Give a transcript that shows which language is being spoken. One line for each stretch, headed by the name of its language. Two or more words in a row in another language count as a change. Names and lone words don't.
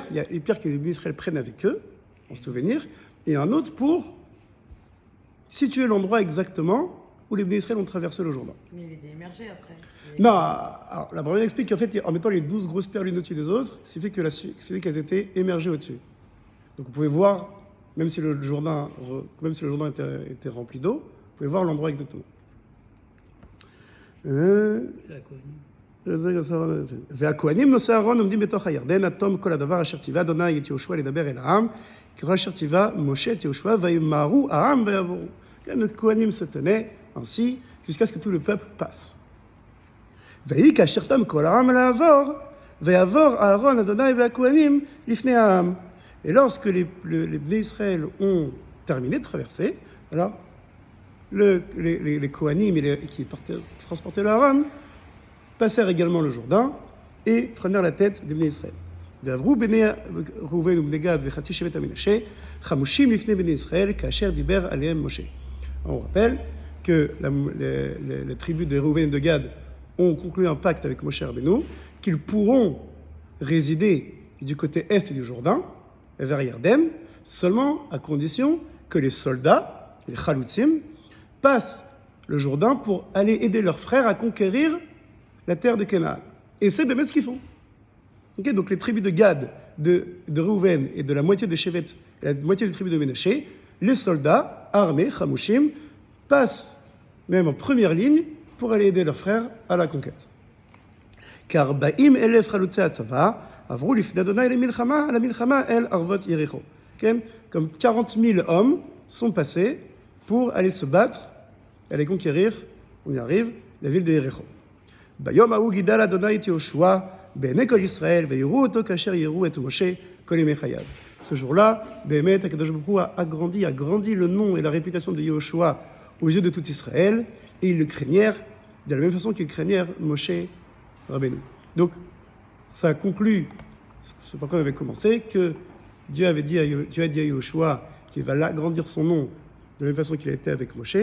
French: Il y a les pierres que les Bnei Israël prennent avec eux, en souvenir, et un autre pour situer l'endroit exactement où les Bnei Israël ont traversé le Jourdain. Mais il était émergé après. Non, alors, la première explique qu'en fait, en mettant les 12 grosses pierres l'une au-dessus des autres, c'est fait qu'elles étaient émergées au-dessus. Donc vous pouvez voir, même si le Jourdain était rempli d'eau, vous pouvez voir l'endroit exactement.
Hebrew: והכהנים נושאי אהרון עומדים בתוך הירדן עד תום כל הדבר אשר ציווה אדוני את יהושע לדבר אל העם, ככל אשר ציווה משה את יהושע וימהרו העם ויעברו.
French: Les Kohanim se tenaient ainsi jusqu'à ce que tout le peuple passe.
Hebrew: ויהי כאשר תם כל העם לעבור, ויעבור אהרון אדוני והכהנים לפני העם.
French: Et lorsque les Bnei Israël ont terminé de traverser, alors les Kohanim qui transportaient le Aaron passèrent également le Jourdain et prenèrent la tête des Bnei Israël.
Hebrew: ועברו בני ראובן ובני גד וחצי שבט המנשה, חמושים לפני בני ישראל, כאשר דיבר עליהם משה.
French: On rappelle que les tribus de Réhouven et de Gad ont conclu un pacte avec Moshe Rabbeinu, qu'ils pourront résider du côté est du Jourdain, vers Yarden, seulement à condition que les soldats, les Chaloutzim, passent le Jourdain pour aller aider leurs frères à conquérir la terre de Canaan. Et c'est bien ce qu'ils font. Okay, donc les tribus de Gad, de Reuven et de la moitié de Shevet et la moitié des tribus de Ménaché, les soldats armés, Chamushim, passent même en première ligne pour aller aider leurs frères à la conquête.
Hebrew: כארבעים אלף חלוצי הצבא עברו לפני אדוני למלחמה אל ערבות יריחו.
French: Comme 40 000 hommes sont passés pour aller se battre, aller conquérir, on y arrive, la ville de Yericho.
Hebrew: ביום ההוא גדל אדוני את יהושע בעיני כל ישראל ויראו אותו כאשר יראו את משה כל ימי חייו.
French: Ce jour-là, Béhémet,
Hebrew: הקדוש ברוך הוא
French: a agrandi le nom et la réputation de Yehoshua aux yeux de tout Israël, et ils le craignèrent de la même façon qu'ils craignèrent Moshe Rabbeinu. Donc, ça conclut, ce par quoi on avait commencé, que Dieu a dit à Yehoshua qu'il va agrandir son nom de la même façon qu'il a été avec Moshe.